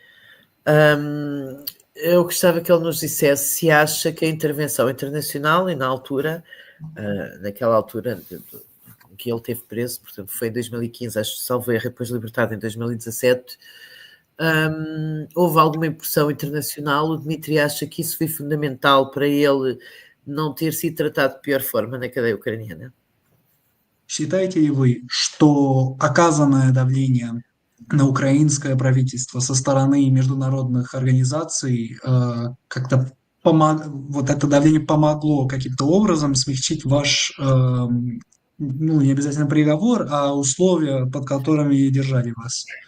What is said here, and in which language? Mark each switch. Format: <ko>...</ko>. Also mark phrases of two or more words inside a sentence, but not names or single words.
<pt>Eu gostava que ele nos dissesse se acha que a intervenção internacional, e na altura, naquela altura que ele teve preso, portanto foi em 2015, acho que salvo erro, depois libertado em 2017, houve alguma impressão internacional. O Dmitry acha que isso foi fundamental para ele não ter sido tratado de pior forma na cadeia ucraniana?</pt> <ru>Считаете ли вы, что оказанное давление на украинское правительство со стороны международных организаций как-то вот это давление помогло каким-то образом смягчить ваш, ну, не обязательно приговор, а условия, под которыми держали вас?</ru>